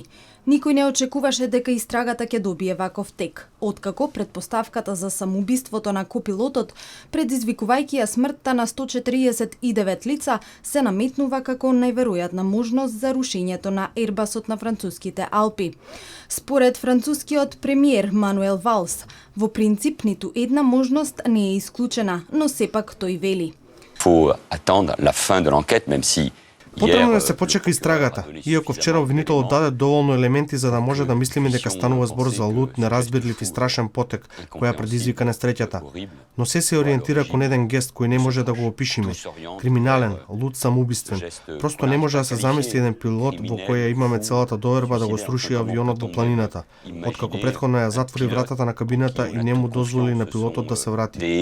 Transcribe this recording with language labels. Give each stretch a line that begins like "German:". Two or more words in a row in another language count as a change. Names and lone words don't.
Macedonian: Никој не очекуваше дека истрагата ќе добие ваков тек, откако предпоставката за самоубиството на копилотот, предизвикувајќи ја смртта на 149 лица, се наметнува како најверојатна можност за рушењето на Ербасот на француските Алпи. Според францускиот премиер Мануел Валс, во принцип ниту една можност не е исклучена, но сепак тој вели.
French: Faut attendre la fin de l'enquête, même si
Macedonian: Потребно да се почека истрагата, иако вчера обвинителот даде доволно елементи за да може да мислиме дека станува збор за луд, неразбирлив и страшен потек која предизвика несреќата. Но се ориентира кон еден гест кој не може да го опишиме. Криминален, луд, самоубиствен. Просто не може да се замисли еден пилот во која имаме целата доверба да го сруши авионот во планината, откако претходно ја затвори вратата на кабината и не му дозволи на пилотот да се врати.